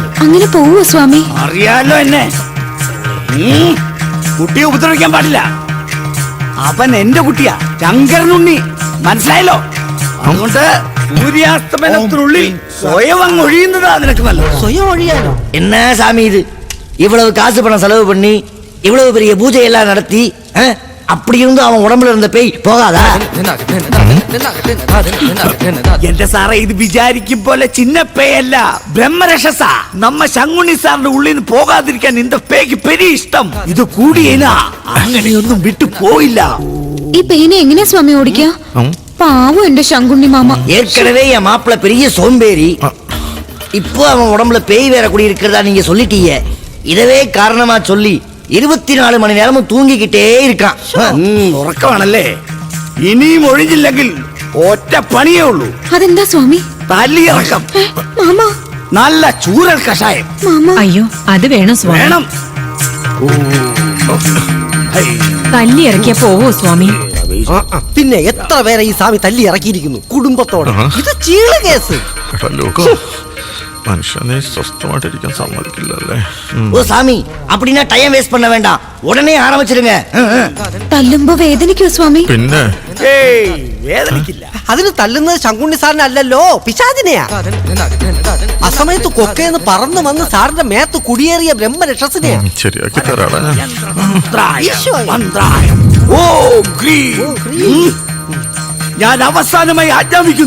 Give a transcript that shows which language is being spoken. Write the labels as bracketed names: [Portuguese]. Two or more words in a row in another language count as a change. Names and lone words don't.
[Malayalam] അങ്ങനെ പോവോ സ്വാമി? അറിയാലോ എന്നെ. കുട്ടിയെ ഉപദ്രവിക്കാൻ പാടില്ല. അവൻ എന്റെ കുട്ടിയാ, ശങ്കരനുണ്ണി. മനസ്സിലായല്ലോ? അതുകൊണ്ട് സൂര്യാസ്തമനത്തിനുള്ളിൽ സ്വയം അങ്ങ് ഒഴിയുന്നതാ നിനക്ക് നല്ലത്. സ്വയം ഒഴിയാനോ? [Tamil] என்ன சாமி இது? இவ்வளவு காசு பணம் செலவு பண்ணி இவ்வளவு பெரிய பூஜை எல்லாம் நடத்தி அப்படி இருந்து அவன் உடம்புல இருந்த பேய் போகாதா? [Malayalam] എന്റെ സാറേ, ഇത് വിചാരിക്കും പോലെ ചിന്നപ്പേയല്ല, ബ്രഹ്മരക്ഷസ. നമ്മ ശങ്കുണ്ണി സാറിന്റെ ഉള്ളിൽ നിന്ന് പോകാതിരിക്കാൻ இந்த പേയ്ക്ക് പെരിയ ഇഷ്ടം. ഇത് കൂടിയേനാ അങ്ങനെയൊന്നും വിട്ടു പോയില്ല. ഈ പെയിനെ എങ്ങനെയാ സ്വാമി ഓടിക്കുക? പാവം എന്റെ ശങ്കുണ്ണി മാമ. [Tamil] ஏற்கனவே என் மாப்பிள்ள பெரிய சோம்பேறி. இப்போ அவன் உடம்புல பேய் வேற கூடி இருக்கிறதா நீங்க சொல்லிட்டீங்க. இதவே காரணமா சொல்லி 24 மணி நேரமும் தூங்கிக்கிட்டே இருக்கான். [Malayalam] ഉറക്കമാണല്ലേ? ഇനിയും ഒഴിഞ്ഞില്ലെങ്കിൽ ഒറ്റ പണിയേ ഉള്ളൂ. അതെന്താ സ്വാമി? തല്ലിയിറക്കം. മാമ, നല്ല ചൂരൽ കഷായം മാമ. അയ്യോ, അത് വേണം സ്വാമി. വേണം. തല്ലി ഇറക്കിയ പോവോ സ്വാമി? പിന്നെ എത്ര പേരെ ഈ സ്വാമി തല്ലി ഇറക്കിയിരിക്കുന്നു കുടുംബത്തോടെ. ഇത് ചീള കേസ്. മനുഷ്യനെ സ്വസ്ഥമായിട്ടിരിക്കാൻ സമ്മതിക്കില്ലല്ലേ. [Tamil] ஓ சாமி, அப்படின்னா [English] time waste [Tamil] பண்ண வேண்டாம், உடனே ஆரம்பிச்சிடுங்க. [Malayalam] തല്ലുമ്പോ വേദനിക്കോ സ്വാമി? പിന്നെ വേദനിക്കില്ല. അതിന് തല്ലുന്നത് ശങ്കുണ്ണി സാറിനെ അല്ലല്ലോ, പിശാചിനെയാ. അസമയത്ത് കൊക്കയെന്ന് പറന്നു വന്ന് സാറിന്റെ മേത്ത് കുടിയേറിയ ബ്രഹ്മരക്ഷസിനെയാ. ശരിയാക്കി തരാടാ ഞാൻ. ഞാൻ അവസാനമായി ആജ്ഞാപിക്കുന്നു.